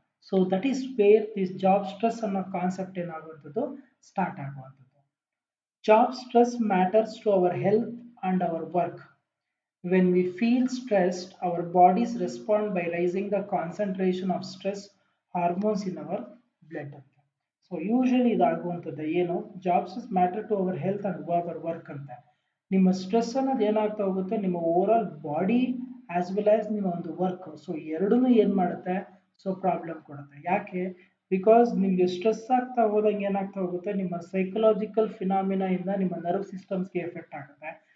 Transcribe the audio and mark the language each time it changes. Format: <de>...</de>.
<en>So that is where this job stress ಅನ್ನೋ concept ಏನಾಗುವಂಥದ್ದು start ಆಗುವಂಥದ್ದು. Job stress matters to our health and our work. When we feel stressed, our bodies respond by raising the concentration of stress hormones in our blood. So usually</en> <kn>ಇದಾಗುವಂಥದ್ದು ಏನು,</kn> <en>Job stress matter to our health and our work ಅಂತ.</en> <kn>ನಿಮ್ಮ stress ಅನ್ನೋದು ಏನಾಗ್ತಾ ಹೋಗುತ್ತೆ, ನಿಮ್ಮ over all body as well as ನಿಮ್ಮ ಒಂದು work, so ಎರಡೂ ಏನು ಮಾಡುತ್ತೆ, ಸೊ ಪ್ರಾಬ್ಲಮ್ ಕೊಡುತ್ತೆ. ಯಾಕೆ? ಬಿಕಾಸ್ ನಿಮಗೆ ಸ್ಟ್ರೆಸ್ ಆಗ್ತಾ ಹೋದಂಗೆ ಏನಾಗ್ತಾ ಹೋಗುತ್ತೆ, ನಿಮ್ಮ ಸೈಕಲಾಜಿಕಲ್ ಫಿನಾಮಿನಾ ಇಂದ ನಿಮ್ಮ ನರ್ವ್ ಸಿಸ್ಟಮ್ಸ್ಗೆ ಎಫೆಕ್ಟ್ ಆಗುತ್ತೆ.</kn>